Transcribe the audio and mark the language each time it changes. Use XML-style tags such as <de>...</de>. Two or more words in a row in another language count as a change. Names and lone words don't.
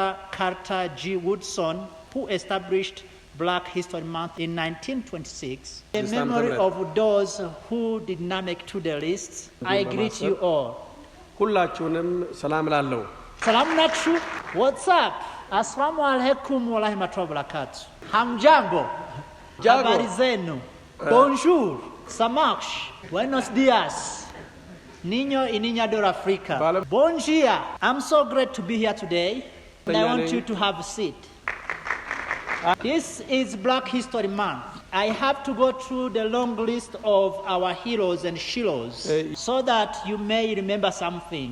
<en>Carter G. Woodson, who established Black History Month in 1926. In memory of those who did not make to the list, I greet you all.</en> <am>ሁላችሁንም ሰላም ላለው ሰላም ናችሁ.</am> <en>What's up?</en> <ar>السلام عليكم ورحمة الله وبركاته.</ar> <sw>Hamjambo. Habari zenu. Bonjour. Samaksh.</sw> <es>Buenos dias. Niño y niña de Africa.</es> <ca>Bon dia.</ca> <en>I'm so great to be here today. And I want you to have a seat. This is Black History Month. I have to go through the long list of our heroes and sheroes so that you may remember something.</en>